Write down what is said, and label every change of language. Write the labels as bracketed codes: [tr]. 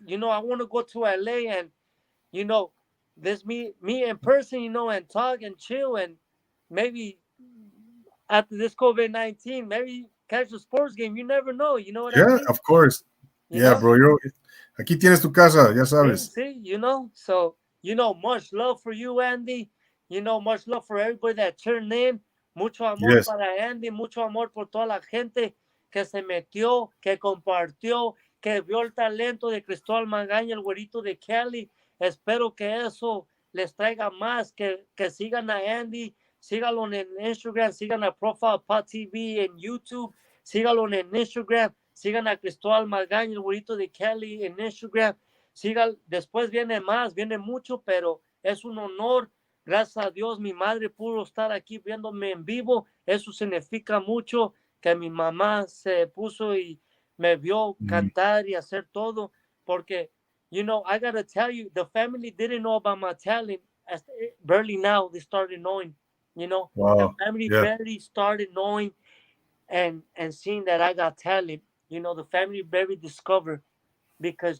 [en] I want to go to LA and you know, this me in person, and talk and chill and maybe after this COVID-19, maybe catch a sports game. You never know. You know what I Yeah, mean? of course. You Yeah, know? [es] bro. Aquí tienes tu casa, ya [en] See, [es] sabes. [en] see, So, much love for you, Andy. Much love for everybody that turned in. [es] Mucho amor [en] Yes. [es] para Andy, mucho amor por toda la gente que se metió, que compartió, que vio el talento de Cristóbal Magaña, el güerito de Cali. Espero que eso les traiga más, que sigan a Andy, síganlo en Instagram, sigan a Profile Pod TV en YouTube, síganlo en Instagram, sigan a Cristóbal Magaña, el güerito de Cali en Instagram. Siga, después viene más, viene mucho, pero es un honor. Gracias a Dios, mi madre pudo estar aquí viéndome en vivo. Eso significa mucho que mi mamá se puso y me vio Mm, cantar y hacer todo. [en] Porque, I gotta tell you, the family didn't know about my talent. Barely now they started knowing. The wow. family Yeah, barely started knowing and seeing that I got talent. The family barely discovered because